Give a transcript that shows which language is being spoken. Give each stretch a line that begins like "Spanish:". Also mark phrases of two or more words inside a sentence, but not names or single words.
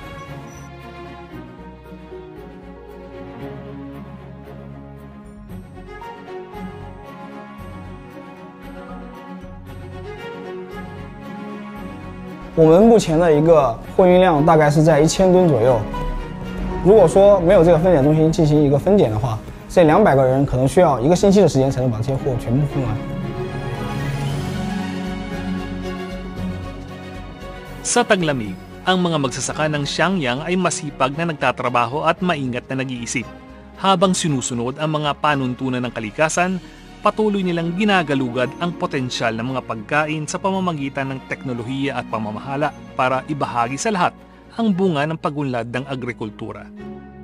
Chinese: 我们目前的一个货运量大概是在1000吨左右。如果说没有这个分拣中心进行一个分拣的话，这200个人可能需要1个星期的时间才能把这些货全部分完。
Filipino: Sa taglamig, ang mga magsasaka ng Xiangyang ay masipag na nagtatrabaho at maingat na nag-iisip. Habang sinusunod ang mga panuntunan ng kalikasan, patuloy nilang ginagalugad ang potensyal ng mga pagkain sa pamamagitan ng teknolohiya at pamamahala para ibahagi sa lahat ang bunga ng pagunlad ng agrikultura.